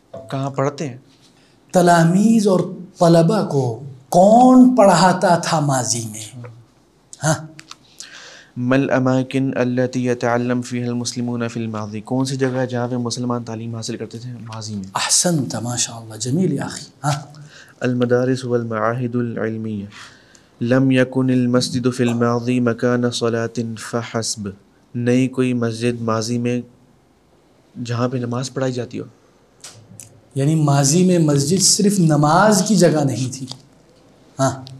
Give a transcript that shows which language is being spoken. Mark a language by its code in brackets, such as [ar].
[ur] کہاں پڑھتے ہیں تلاميذ اور طلبہ کو کون پڑھاتا تھا ماضی میں. ہاں. [ar] مل اماکن التی یتعلم فیہا المسلمون فی الماضی، [ur] کون سی جگہ ہے جہاں پہ مسلمان تعلیم حاصل کرتے تھے ماضی میں؟ [ar] احسنت ماشاء اللہ، جمیل یا اخی. ہاں المدارس والمعاہد العلمیہ. لم یکن المسجد فی الماضی مکان صلاۃ فحسب، [ur] نئی کوئی مسجد ماضی میں جہاں پہ نماز پڑھائی جاتی ہو. یعنی ماضی میں مسجد صرف نماز کی جگہ نہیں تھی. ہاں